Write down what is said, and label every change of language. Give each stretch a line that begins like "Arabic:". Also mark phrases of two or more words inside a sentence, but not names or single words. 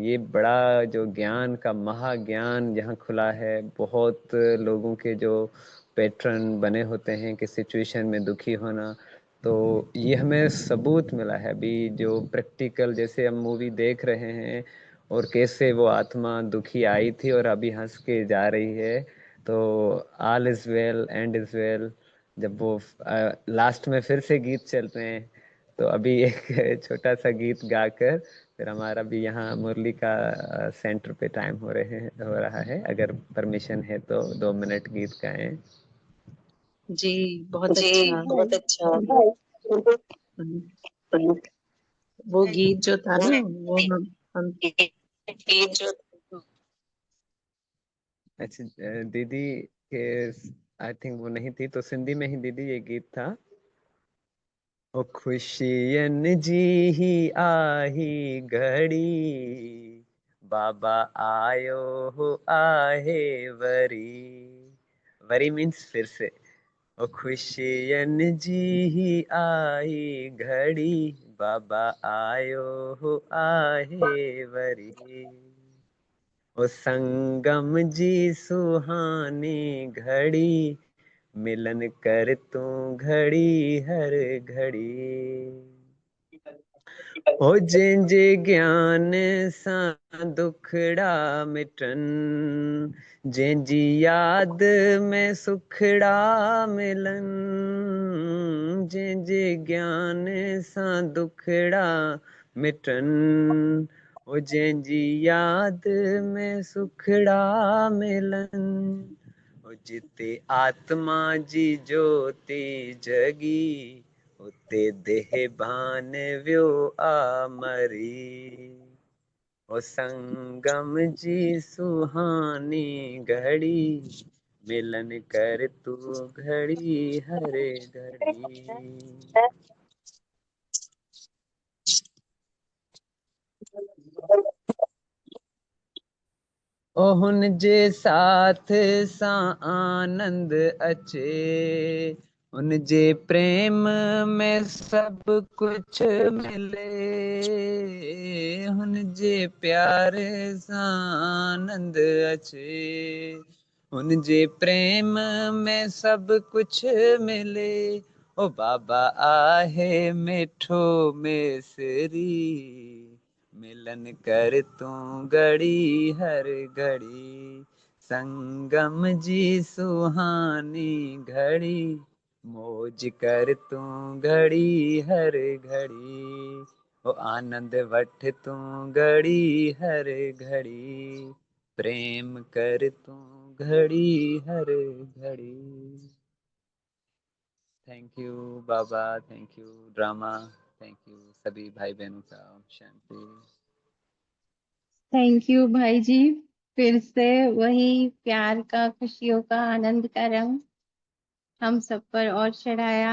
Hindi: ये बड़ा जो ज्ञान का महाज्ञान यहाँ खुला है, बहुत लोगों के जो पैटर्न बने होते हैं कि सिचुएशन में दुखी होना, तो ये हमें सबूत मिला है अभी जो प्रैक्टिकल, जैसे हम मूवी देख रहे हैं और कैसे वो आत्मा दुखी आई थी और अभी हंस के जा रही है।
English: तो all is well, end is well।
Hindi: जब वो लास्ट में फिर से गीत चलते हैं, तो अभी एक छोटा सा गीत गाकर फिर हमारा भी यहाँ मुरली का सेंटर पे टाइम हो रहा है। अगर परमिशन है तो 2 मिनट गीत गाएं। जी, बहुत जी अच्छा। बहुत अच्छा। हम्म, वो गीत जो था ना, वो हम ये जो अच्छा, दीदी के
English: I think
Hindi: वो नहीं थी, तो सिंधी में ही दीदी ये गीत था।
Sindhi: ओ खुशियन जी ही आही घड़ी, बाबा आयो हो आहे वरी।
Hindi: वरी मीन्स फिर से।
Sindhi: ओ खुशियन जी ही आई घड़ी, बाबा आयो हो आहे वरी। ओ संगम जी सुहानी घड़ी, मिलन कर तू घड़ी हर घड़ी। हो जंहिंजे ज्ञान सां दुखड़ा मिटन, जंहिंजी याद में सुखड़ा मिलन, जंहिंजे ज्ञान सां दुखड़ा मिटन, ओ जंहिंजी याद में सुखड़ा मिलन। ओ जिते आत्मा जी ज्योति जगी, उते देह भान वियो आमरी। ओ संगम जी सुहानी घड़ी, मिलन कर तू घड़ी हरे घड़ी। ओ हुन जे साथ सां आनंद अचे, उन जे प्रेम में सब कुछ मिले, हुन जे प्यार सां आनंद अचे, उन जे प्रेम में सब कुछ मिले। ओ बाबा आहे मिठो मिसरी, मिलन कर तू घड़ी हर घड़ी। संगम जी सुहानी घड़ी, मौज कर तू घड़ी हर घड़ी। ओ आनंद वठ तू घड़ी हर घड़ी, प्रेम कर तू घड़ी हर घड़ी।
English: thank you बाबा, thank you drama, thank you
Hindi: सभी भाई बहनों का। ओम शांति।
English: thank you
Hindi: भाई जी। फिर से वही प्यार का, खुशियों का, आनंद का रंग हम सब पर और चढ़ाया।